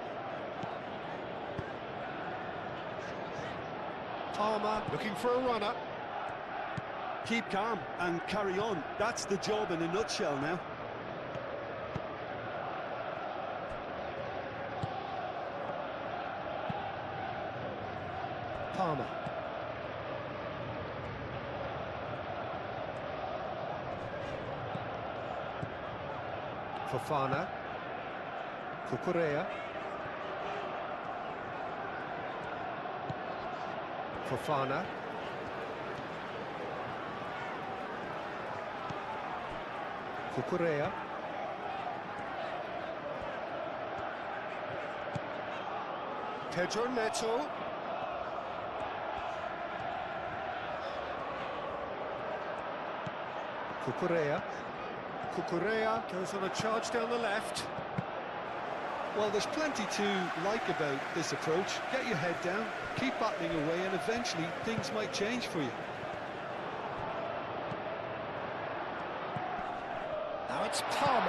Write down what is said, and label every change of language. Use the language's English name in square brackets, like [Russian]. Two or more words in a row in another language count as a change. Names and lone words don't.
[English] Palmer looking for a runner. Keep calm and carry on. That's the job in a nutshell now. Palmer. Fofana. Cucurella. Fofana. Cucurella. Pedro Neto. Cucurella. Cucurella goes on a charge down the left. Well, there's plenty to like about this approach. Get your head down, keep battling away, and eventually things might change for you. Now it's Palmer.